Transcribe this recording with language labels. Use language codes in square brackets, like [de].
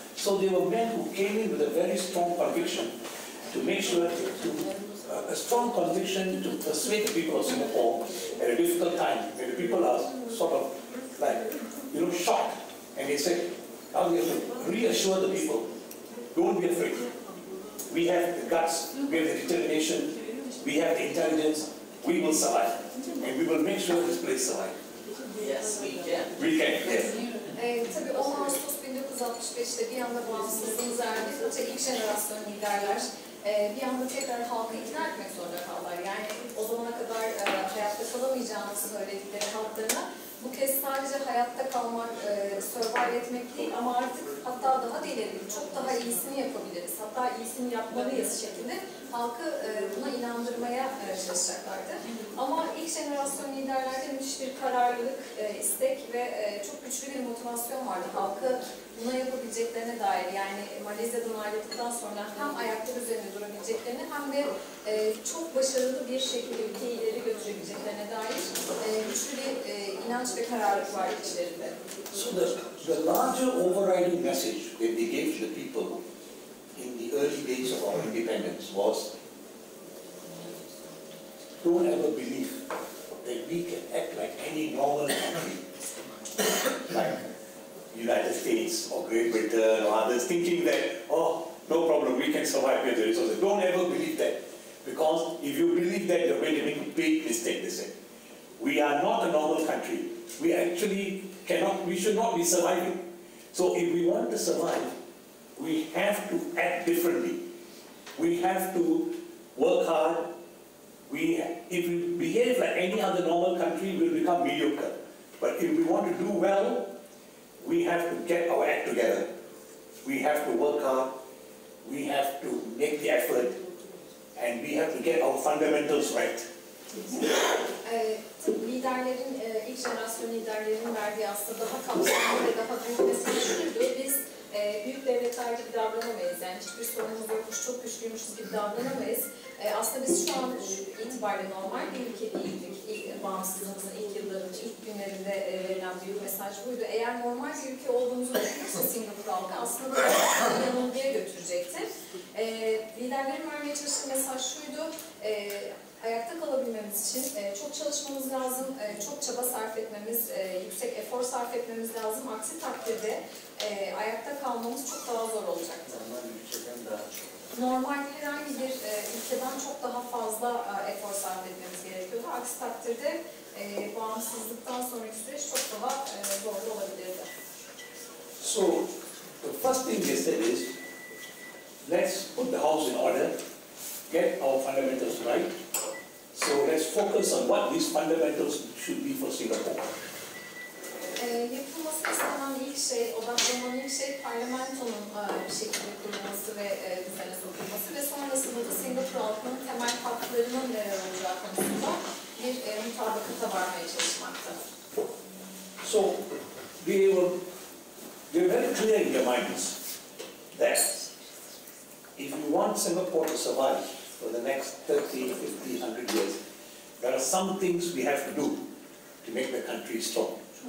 [en] So there were men who came in with a very strong conviction to make sure, a strong conviction to persuade the people of Singapore at a difficult time, when the people are sort of like, shocked. And they said, now we have to reassure the people, don't be afraid. We have the guts, we have the determination, we have the intelligence, we will survive. And we will make sure this place survives. Yes, we can. We can, yes. [tr] Tabii 10 Ağustos 1965'te bir anda bağımsızlığımız erdi. Öte ilk jenerasyon liderler bir anda tekrar halkı ikna etmek zorunda kaldılar. Yani o zamana kadar hayatta kalamayacağını söyledikleri halklarına bu kez sadece hayatta kalmak, survive etmek değil ama artık hatta daha da ileri, çok daha iyisini yapabiliriz. Hatta iyisini yapmalıyız şeklinde halkı buna inandırmaya çalışacaklardı. Ama ilk jenerasyon liderlerde müthiş bir kararlılık, istek ve çok güçlü bir motivasyon vardı. Halkı buna yapabileceklerine dair, yani Malezya'dan ayrıldıktan sonra hem ayakları üzerinde durabileceklerini hem de çok başarılı bir şekilde ülkeyi ileri götürebileceklerine dair güçlü bir inanç ve kararlılık var içlerinde. [en] So the larger overriding message that they gave to the people in the early days of our independence was, don't ever believe that we can act like any normal country, like United States or Great Britain or others, thinking that, oh, no problem, we can survive with the resources. Don't ever believe that, because if you believe that, you're going to make a big mistake, they said. We are not a normal country. We actually cannot, we should not be surviving. So if we want to survive, we have to act differently. We have to work hard. If we behave like any other normal country, we'll become mediocre. But if we want to do well, we have to get our act together. We have to work hard. We have to make the effort. And we have to get our fundamentals right. [tr] Liderlerin, ilk jenerasyon liderlerinin verdiği aslında daha kapsamlı ve daha büyük mesele şuydu: biz büyük devletler gibi davranamayız, yani hiçbir sorunumuz yokmuş, çok güçlüymüşüz gibi davranamayız. Aslında biz şu an itibariyle normal bir ülke değildik. Bağımsızlığımızın ilk yıllarında, ilk günlerinde verilen büyük mesaj buydu. Eğer normal bir ülke olduğumuzu düşünürse Singapur halkı aslında yanılgıya götürecekti. Liderlerin vermeye çalıştığı mesaj şuydu: ayakta kalabilmemiz için çok çalışmamız lazım, çok çaba sarf etmemiz, yüksek efor sarf etmemiz lazım. Aksi takdirde ayakta kalmamız çok daha zor olacaktı. Normal herhangi bir ülkeden çok daha fazla efor sarf etmemiz gerekiyordu. Aksi takdirde bağımsızlıktan sonraki süreç çok daha zorlu olabilirdi. [en] So, the first thing they said is, let's put the house in order, get our fundamentals right. So let's focus on what these fundamentals should be for Singapore. [tr] Yapılması istenen ilk şey, odaklanan ilk şey parlamentonun bir şekilde kurulması ve düzene sokulması ve sonrasında da Singapur halkının temel haklarının neler olacağı konusunda bir mutabakata varmaya çalışmakta. [en] So they were very clear in their minds that if you want Singapore to survive for the next 30, 50, 100 years, there are some things we have to do to make the country strong.